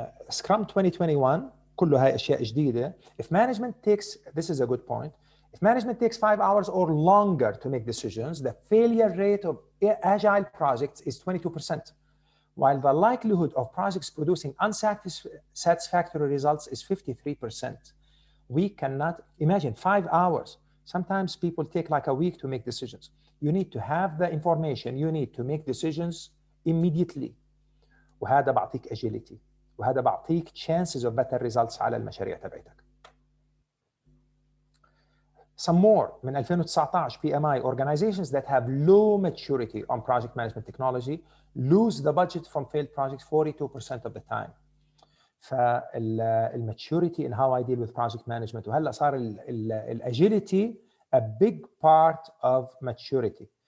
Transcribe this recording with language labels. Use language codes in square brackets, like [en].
[ar] Scrum 2021 كله هاي أشياء جديدة. [en] If management takes, this is a good point. If management takes 5 hours or longer to make decisions, the failure rate of agile projects is 22%, while the likelihood of projects producing unsatisfactory results is 53%. We cannot imagine 5 hours. Sometimes people take like a week to make decisions. You need to have the information. You need to make decisions immediately. [ar] وهذا بعطيك agility. وهذا بعطيك [en] chances of better results [ar] على المشاريع تبعتك. [en] Some more من 2019 PMI organizations that have low maturity on project management technology lose the budget from failed projects 42% of the time. فالmaturity in how I deal with project management [ar] وهلا صار [en] agility a big part of maturity.